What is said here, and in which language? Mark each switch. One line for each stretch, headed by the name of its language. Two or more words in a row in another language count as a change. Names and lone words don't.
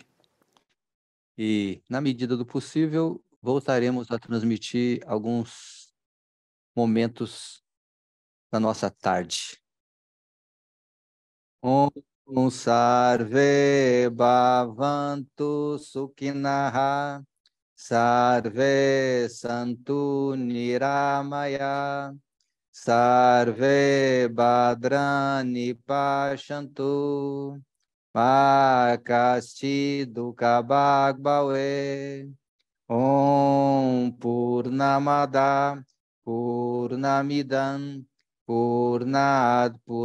Portuguese: E, na medida do possível, voltaremos a transmitir alguns momentos da nossa tarde.
Sanskrit: Om Sarve Bhavantu Sukhinaha Sarve Santu Niramaya Sarve Bhadrani Pashantu Ma Kasti Dukha Bhagavate Om Purnamada Purnamidam Purnat